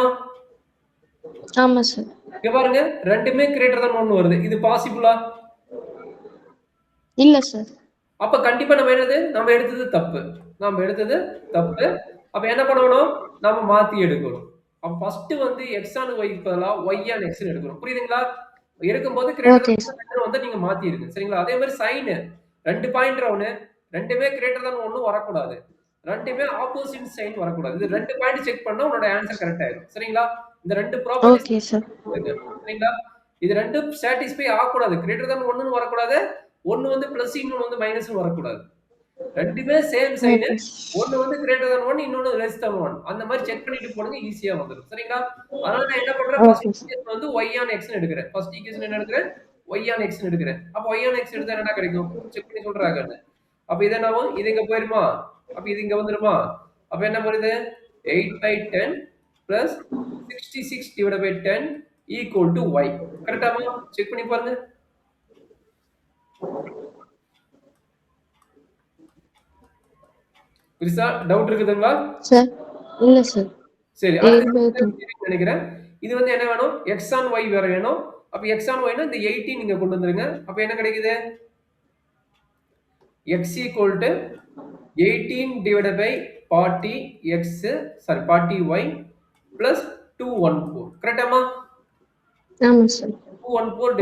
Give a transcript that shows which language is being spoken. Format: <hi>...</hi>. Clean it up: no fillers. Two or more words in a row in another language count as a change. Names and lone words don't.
<ta>ஆமா சார். இங்க பாருங்க, ரெண்டுமே</ta> <en>greater than 1</en> <ta>வருது. இது பாசிபிளா? இல்ல சார். அப்ப கண்டிப்பா நம்ம எடுத்தது தப்பு. அப்ப என்ன பண்ணணும், நாம மாத்தி எடுக்கணும். அப்ப ஃபர்ஸ்ட் வந்து</ta> <en>x on y</en> <ta>க்கு பதிலா</ta> <en>y on x</en> <ta>ன்னு எடுக்கணும். புரியுதுங்களா? எடுக்கும்போது</ta> <en>greater than</en> <ta>வந்து நீங்க மாத்திடுங்க. சரிங்களா? அதே மாதிரி சைன், ரெண்டு</ta> <en>point round,</en> <ta>ரெண்டுமே</ta> <en>greater than 1</en> <ta>வரக்கூடாது, ரெண்டுமே</ta> <en>opposite sign</en> <ta>வரக்கூடாது. இது ரெண்டு பாயிண்ட் செக் பண்ணா உங்களோட</ta> <en>answer correct</en> <ta>ஆயிடும். சரிங்களா? இந்த ரெண்டு ப்ராப்பர்ட்டிஸ். சரிங்களா? இது ரெண்டும் சாட்டிஸ்ஃபை ஆகக்கூடாது.</ta> <en>greater than 1</en> <ta>ன்னு வரக்கூடாது, ஒன்னு வந்து பிளஸ் இன்னொன்னு வந்து மைனஸ் வரக்கூடாது. ரெண்டுமே</ta> <en>same sign,</en> <ta>ஒன்னு வந்து</ta> <en>greater than 1,</en> <ta>இன்னொன்னு</ta> <en>less than 1.</en> <ta>அந்த மாதிரி செக் பண்ணிட்டு போடுங்க, ஈஸியா வந்துரும். சரிங்களா? அதனால நான் என்ன பண்றேன்,</ta> <en>first equation</en> <ta>வந்து</ta> <en>y on x</en> <ta>ன்னு எடுக்கிறேன்.</ta> <en>first equation</en> <ta>என்ன எடுக்கிறேன்,</ta> <en>y on x</en> <ta>ன்னு எடுக்கிறேன். அப்ப</ta> <en>y on x</en> <ta>எடுத்தா என்ன கிடைக்கும், செக் பண்ணி சொல்றாங்க. அப்ப இது என்னவும், இது இங்க போயிருமா, அப்ப இது இங்க வந்துருமா. அப்ப என்ன வருது, 8/10 + 66 / 10 = y. கரெக்டாமா? செக் பண்ணி பாருங்க. புரியுதா? டவுட் இருக்குதுங்களா சார்? இல்ல சார். சரி, நினைக்கிறேன். இது வந்து என்ன வேணும்,</ta> <en>x on y</en> <ta>வேற வேணும். அப்ப</ta> <en>x on y</en> <ta>னா இந்த 18 நீங்க கொண்டு வந்துருங்க. அப்ப என்ன கிடைக்குது, x = 18 / 40x, sorry 40y + 214. கரெக்டாமா? ஆமா சார். 214</ta>